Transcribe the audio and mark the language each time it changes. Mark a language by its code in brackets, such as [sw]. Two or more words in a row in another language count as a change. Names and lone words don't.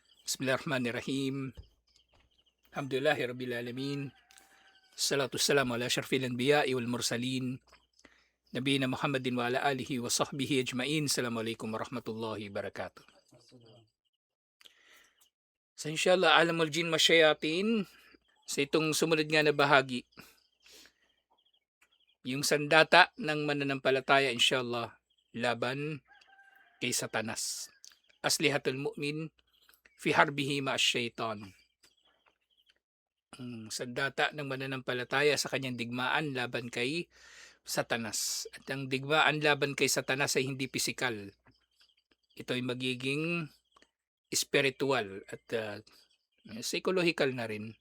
[ar] بسم الله الرحمن الرحيم. الحمد لله رب العالمين. الصلاة والسلام على أشرف الأنبياء والمرسلين. نبينا محمد وعلى آله وصحبه أجمعين. السلام عليكم ورحمة الله وبركاته. So إن شاء الله, عالم الجن والشياطين. [tl] Sa itong sumunod nga na bahagi, yung sandata ng mananampalataya [ar] إن شاء الله [tl] laban kay Satanas. [ar] أسلحة المؤمن في حربه مع الشيطان. [tl] Sandata ng mananampalataya sa kanyang digmaan laban kay Satanas. At ang digmaan laban kay Satanas ay hindi pisikal. Ito ay magiging spiritual at psychological na rin.